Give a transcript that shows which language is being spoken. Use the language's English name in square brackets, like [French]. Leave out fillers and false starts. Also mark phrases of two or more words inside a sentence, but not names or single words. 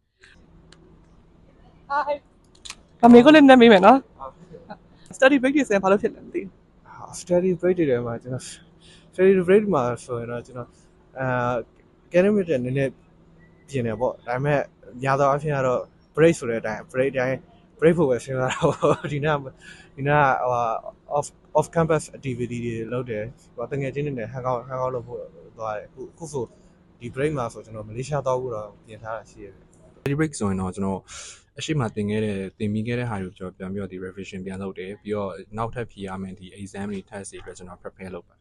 [Burmese] Hi မေးခွန်းလေးနည်းမေးမယ်နော် [English] study break [Burmese] တွေဆိုရင်ဘာလို့ဖြစ်လဲမသိဘူး [English] study break [Burmese] တွေထဲမှာကျွန်တော် [English] study break [Burmese] မှာဆိုရင်တော့ကျွန်တော်academic တွေနည်းနည်းပြင်တယ်ပေါ့ဒါပေမဲ့များသောအားဖြင့်ကတော့ break ဆိုတဲ့အတိုင်း break ဖို့ပဲစဉ်းစားတာပေါ့ဒီနေ့ဟို [English] off campus activity [Burmese] တွေလုပ်တယ်ဟိုတကယ်ချင်းနေ [English] hang out [Burmese] လုပ်ဖို့သွားတယ်အခုဆိုဒီ break မှာဆိုကျွန်တော်မလေးရှားသွားဖို့တော့ပြင်ထားတာရှိရတယ် [English] study break [Burmese] ဆိုရင်တော့ကျွန်တော်အရှိမသင်ပြီးခဲ့တဲ့ဟာတွေကိုကျွန်တော်ပြန်ပြီးတော့ဒီ revision ပြန်လုပ်တယ်ပြီးတော့နောက်ထပ်ဖြေရမယ်ဒီ exam တွေ test တွေအတွက်ကျွန်တော် prepare လုပ်ပါတယ်